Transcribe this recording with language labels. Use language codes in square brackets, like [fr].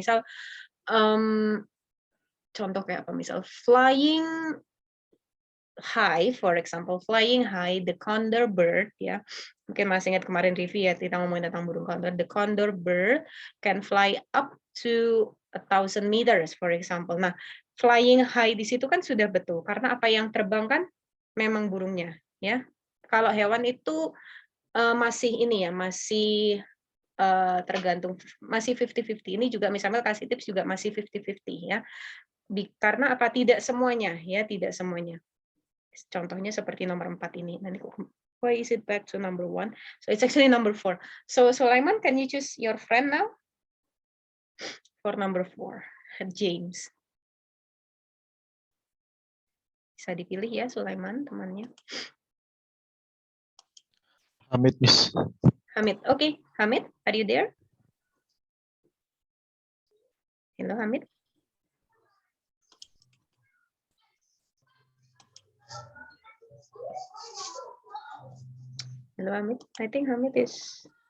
[id] Misal contoh kayak apa? Misal [en] flying high, for example, flying high, the condor bird ya. [id] Mungkin masih ingat kemarin review ya, kita ngomongin tentang burung condor. [en] The condor bird can fly up to 1,000 meters, for example. [id] Nah, flying high di situ kan sudah betul, karena apa yang terbang kan memang burungnya, ya. Kalau hewan itu masih ini ya, masih tergantung, masih 50-50. Ini juga misalnya kasih tips juga masih 50-50 ya. Karena apa? Tidak semuanya ya, tidak semuanya. Contohnya seperti nomor 4 ini. Nanti [en] why is it back to number 1? So it's actually number 4. So Sulaiman, can you choose your friend now? For number 4, James. [id] Bisa dipilih ya Sulaiman temannya. [en] Hamid, Miss. Hamid. Okay, Hamid, are you there? Hello, Hamid. Hello, Hamid. I think Hamid is